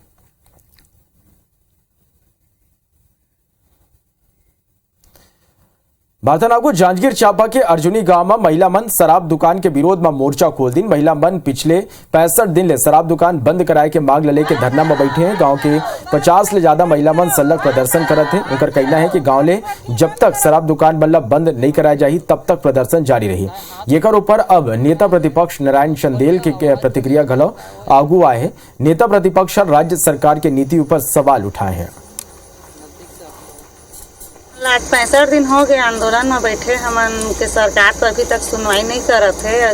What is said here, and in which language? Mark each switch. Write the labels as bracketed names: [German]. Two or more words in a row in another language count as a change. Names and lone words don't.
[Chhattisgarhi] बारतनापुर जांजगीर चांपा के अर्जुनी गांव में महिला मन शराब दुकान के विरोध में मोर्चा खोल दिन। महिला मन पिछले 65 दिन ले शराब दुकान बंद कराए के मांग ले के धरना में बैठे हैं। गांव के 50 ले ज्यादा महिला मन सलग प्रदर्शन करत हैं। उनका कहना है कि गांव ले जब तक शराब दुकान बंद नहीं कराई जाही तब तक प्रदर्शन जारी रही। येकर ऊपर अब नेता प्रतिपक्ष नारायण चंदेल के प्रतिक्रिया घलो आगू आए हैं। नेता प्रतिपक्ष राज्य सरकार के नीति ऊपर सवाल उठाए हैं। 65 दिन हो गए आंदोलन में बैठे, हमन के सरकार तो अभी तक सुनवाई नहीं करत है।